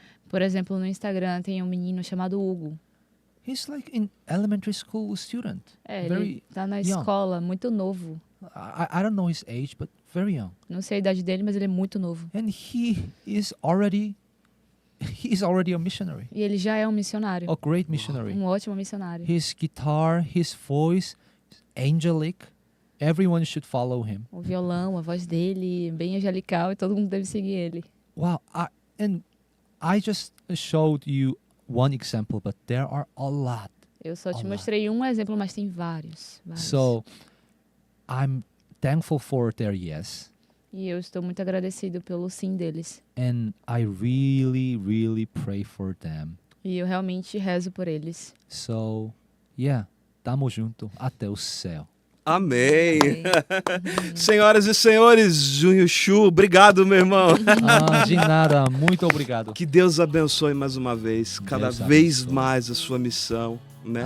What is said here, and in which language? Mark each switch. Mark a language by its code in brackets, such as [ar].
[pt] Por exemplo, no Instagram tem um menino chamado Hugo. [en] He's like in elementary school student. [pt] Ele tá na [en] young. [pt] escola, muito novo. [en] I don't know his age, but very young. [pt] Não sei a idade dele, mas ele é muito novo. [en] And he is already a missionary, [pt] E ele já é um missionário. [en] a great missionary. [pt] Um ótimo missionário. [en] His guitar, his voice, angelic. Everyone should follow him. [pt] O violão, a voz dele, bem angelical, e todo mundo deve seguir ele. [en] Wow. And I just showed you one example, but there are a lot. [pt] Eu só te Olá. mostrei um exemplo, mas tem vários. [en] So I'm thankful for their yes. [pt] E eu estou muito agradecido pelo sim deles. [en] And I really pray for them. [pt] E eu realmente rezo por eles. [en] So, yeah, [pt] tamo junto até o céu. Amém. Senhoras e senhores, Junho Chu, obrigado, meu irmão. De nada, muito obrigado. Que Deus abençoe mais uma vez, cada Deus vez abençoe. mais a sua missão, né?